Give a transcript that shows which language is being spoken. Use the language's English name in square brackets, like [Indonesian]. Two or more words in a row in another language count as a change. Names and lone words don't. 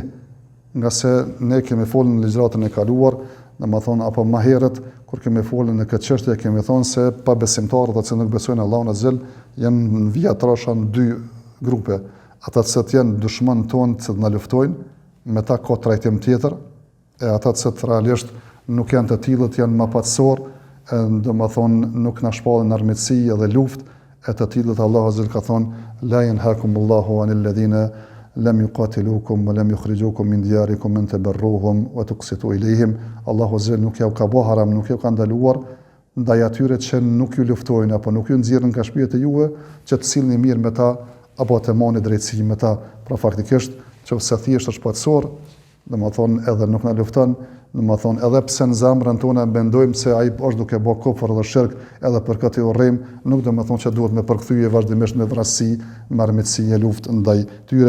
[Albanian] Nga se ne kemi folur në ligjratën e kaluar, domethënë apo më herët kur kemi folur në këtë çështje kemi thonë se pa besimtarët që nuk besojnë Allahun azhjal janë në vijatërosha në dy grupe. Ata që janë dushman tonë që na luftojnë, me ta ka trajtim tjetër, e ata që realisht nuk janë të tillët janë më patësor, domethënë nuk na shpallin armiqësi edhe luftë, e të tillët Allahu azhjal ka thonë [Arabic] لا ينهاكم الله عن الذين لم يقاتلوكم ولم يخرجوكم من دياركم أن تبروهم وتقسطوا إليهم. [Albanian] Allahu azhjal nuk jau ka bë haram, nuk jau ka ndaluar ndaj atyre që nuk ju luftojnë apo nuk ju nxjerrin nga shtëpitë e juve, që të sillni mirë me ta apo të moni drejtësi me ta. Pra faktikisht, nëse thjesht është patësor, domethënë edhe nuk na lufton, domethënë edhe pse në zemrën tonë mendojmë se ai është duke bë kufër dhe shirk, edhe për këtë urrim, nuk domethënë që duhet me përkthyje vazhdimisht me vrasësi, me armiqësi e luftë ndaj tyre.